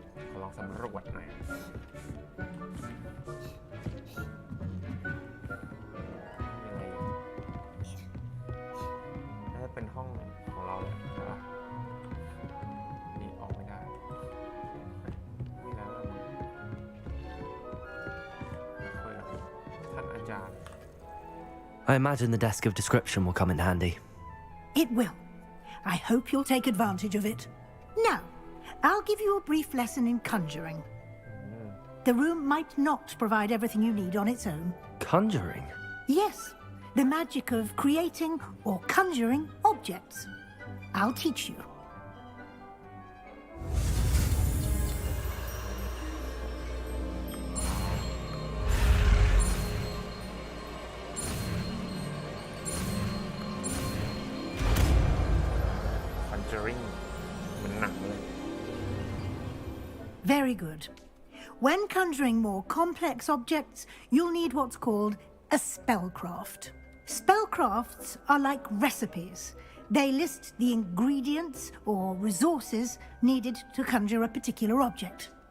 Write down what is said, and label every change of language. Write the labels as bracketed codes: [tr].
[th] ขอลองสำรวจหน่อยน่าจะเป็นห้องของเราเลยใช่ปะนี่ออกไม่ได้นี่แล้วคุยกับท่านอาจารย์ [en] I imagine the desk of description will come in handy. It will. I hope you'll take advantage of it. Now, I'll give you a brief lesson in conjuring. The room might not provide everything you need on its own. Conjuring? Yes, the magic of creating or conjuring objects. I'll teach you. [th] Conjuring มันหนักเลย [en] Very good. When conjuring more complex objects, you'll need what's called a spellcraft. Spellcrafts are like recipes. They list the ingredients or resources needed to conjure a particular object.